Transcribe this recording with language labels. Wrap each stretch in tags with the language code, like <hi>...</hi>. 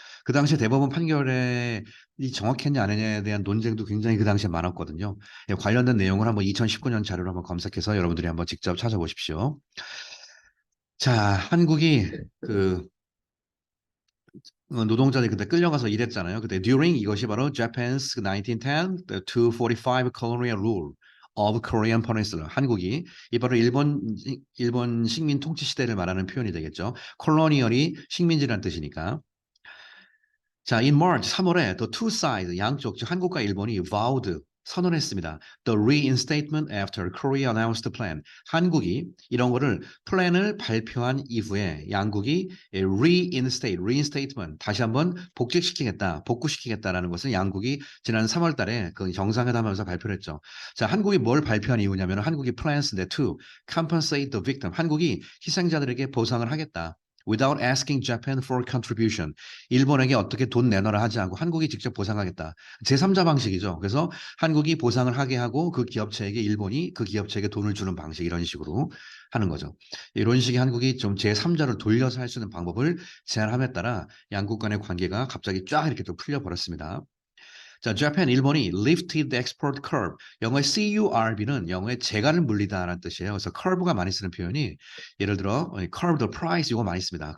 <ko>그 당시에 대법원 판결에 이 정확했냐 아니냐에 대한 논쟁도 굉장히 그 당시에 많았거든요. 예, 관련된 내용을 한번 2019년 자료를 한번 검색해서 여러분들이 한번 직접 찾아보십시오. 자, 한국이 그 노동자들이 그때 끌려가서 일했잖아요. 그때</ko> <en>during</en> <ko>이것이 바로</ko> <en>Japan's 1910 to 45 colonial rule of Korean Peninsula.</en> <ko>한국이 이 바로 일본 식민 통치 시대를 말하는 표현이 되겠죠. 콜로니얼이 식민지라는 뜻이니까. 자, in March 3월에</ko> <en>the two sides</en> <ko>양쪽 즉 한국과 일본이</ko> <en>vowed</en> <ko>선언했습니다.</ko> <en>The reinstatement after Korea announced the plan.</en> <ko>한국이 이런 거를 플랜을 발표한 이후에 양국이</ko> <en>reinstatement</en> <ko>다시 한번 복직시키겠다, 복구시키겠다라는 것을 양국이 지난 3월 달에 그 정상회담하면서 발표를 했죠. 자, 한국이 뭘 발표한 이유냐면 한국이</ko> <en>plans to compensate the victim.</en> <ko>한국이 희생자들에게 보상을 하겠다.</ko> <en>Without asking Japan for contribution.</en> <ko>일본에게 어떻게 돈 내놔라 하지 않고 한국이 직접 보상하겠다. 제3자 방식이죠. 그래서 한국이 보상을 하게 하고 그 기업체에게 일본이 그 기업체에게 돈을 주는 방식 이런 식으로 하는 거죠. 이런 식의 한국이 좀 제3자를 돌려서 할 수 있는 방법을 제안함에 따라 양국 간의 관계가 갑자기 쫙 이렇게 또 풀려버렸습니다.</ko> <en>자, Japan,</en> <ko>일본이</ko> <en>lifted the export curve.</en> <ko>영어의 CURB는 영어의 재갈을 물리다라는 뜻이에요. 그래서 curve가 많이 쓰는 표현이 예를 들어</ko> <en>curve the price</en> <ko>이거 많이 씁니다.</ko>